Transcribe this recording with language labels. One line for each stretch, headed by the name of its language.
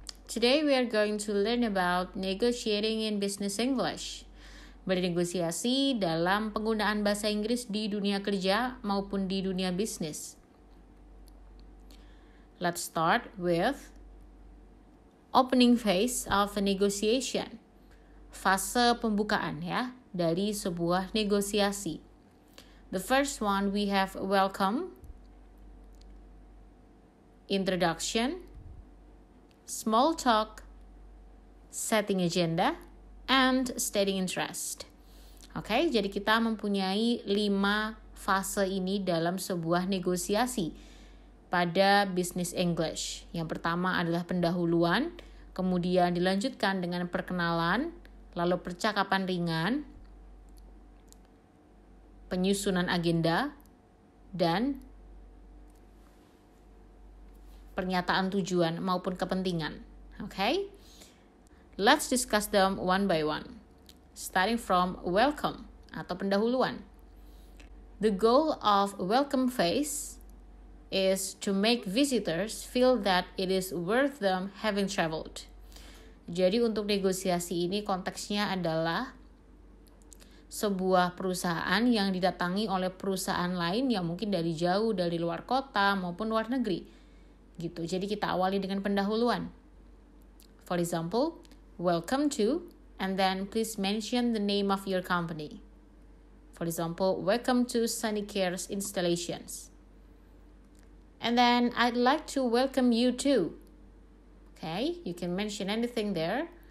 English: Today we are going to learn about negotiating in business English.
Indonesian: Bernegosiasi dalam penggunaan bahasa Inggris di dunia kerja maupun di dunia bisnis.
English: Let's start with opening phase of a negotiation.
Indonesian: Fase pembukaan ya dari sebuah negosiasi.
English: The first one we have welcome, introduction, small talk, setting agenda, and stating interest.
Indonesian: Oke, jadi kita mempunyai 5 fase ini dalam sebuah negosiasi pada business English. Yang pertama adalah pendahuluan, kemudian dilanjutkan dengan perkenalan, lalu percakapan ringan, penyusunan agenda, dan pernyataan tujuan maupun kepentingan.
English: Okay? Let's discuss them one by one. Starting from welcome
Indonesian: atau pendahuluan.
English: The goal of welcome phase is to make visitors feel that it is worth them having traveled.
Indonesian: Jadi untuk negosiasi ini konteksnya adalah sebuah perusahaan yang didatangi oleh perusahaan lain yang mungkin dari jauh, dari luar kota maupun luar negeri. Gitu. Jadi kita awali dengan pendahuluan.
English: For example, welcome to, and then please mention the name of your company. For example, welcome to Sunny Cares Installations. And then I'd like to welcome you to. Okay, you can mention anything there.